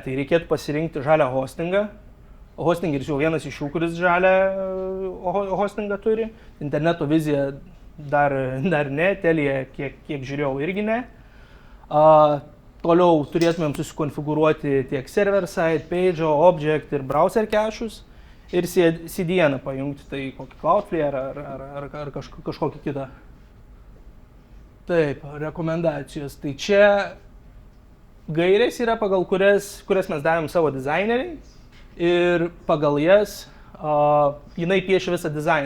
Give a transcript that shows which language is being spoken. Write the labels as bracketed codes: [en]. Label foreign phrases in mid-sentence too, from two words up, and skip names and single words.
[lt] Tai reikėtų pasirinkti žalią hostingą. Hostingeris jau vienas iš jų, kuris žalią hostingą turi. Interneto vizija dar ne, Telia, kiek žiūrėjau, irgi ne. Toliau turėtumėm susikonfigūruoti tiek server-side, page, object ir browser cache'us ir CDN pajungti, tai kokį Cloudflare ar kažkokį kitą. Taip, rekomendacijos. Tai čia gairės yra, pagal kurias mes davėm savo dizaineriai ir pagal jas jinai piešia visą dizainą.